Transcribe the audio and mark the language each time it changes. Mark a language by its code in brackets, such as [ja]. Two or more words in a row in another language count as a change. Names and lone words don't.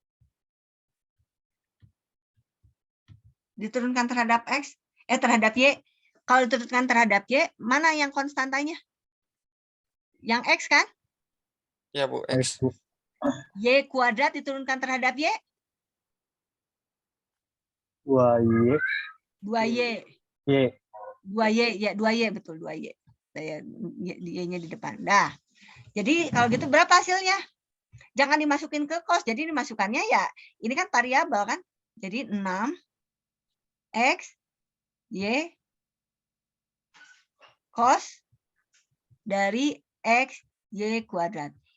[id] Diturunkan terhadap X, terhadap Y. Kalau diturunkan terhadap Y, mana yang konstantanya? Yang X kan? Ya, Bu. X. Y kuadrat diturunkan terhadap Y? 2Y. 2Y. Y. 2Y, ya 2Y, betul 2Y. Y-nya di depan. Dah. Jadi kalau gitu berapa hasilnya? Jangan dimasukin ke cos, jadi dimasukkannya ya, ini kan variabel kan? Jadi 6 X, Y, cos dari X, Y kuadrat.